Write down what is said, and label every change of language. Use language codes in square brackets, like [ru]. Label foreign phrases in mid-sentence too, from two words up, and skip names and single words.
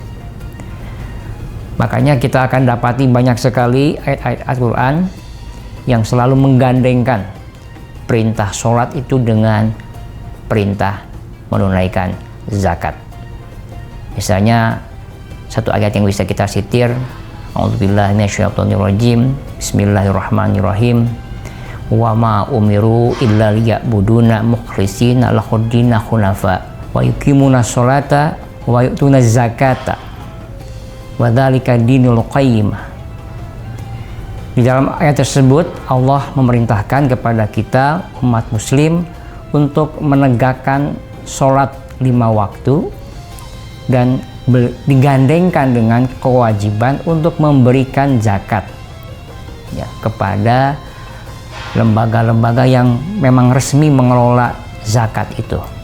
[id] Makanya kita akan dapati banyak sekali ayat-ayat Al-Quran yang selalu menggandengkan perintah sholat itu dengan perintah menunaikan zakat. Misalnya satu ayat yang bisa kita sitir, [ar] أَعُوذُ بِاللهِ مِنَ الشَّيْطَانِ الرَّجِيمِ، بِسْمِ اللهِ الرَّحْمٰنِ الرَّحِيمِ, وَمَا أُمِرُوا إِلَّا لِيَعْبُدُوا مُخْلِصِينَ لَهُ الدِّينَ حُنَفَاءَ وَيُقِيمُوا الصَّلَاةَ وَيُؤْتُوا الزَّكَاةَ وَذٰلِكَ دِينُ الْقَيِّمَةِ. [id] Di dalam ayat tersebut Allah memerintahkan kepada kita umat muslim untuk menegakkan sholat 5 waktu dan digandengkan dengan kewajiban untuk memberikan zakat ya, kepada lembaga-lembaga yang memang resmi mengelola zakat itu.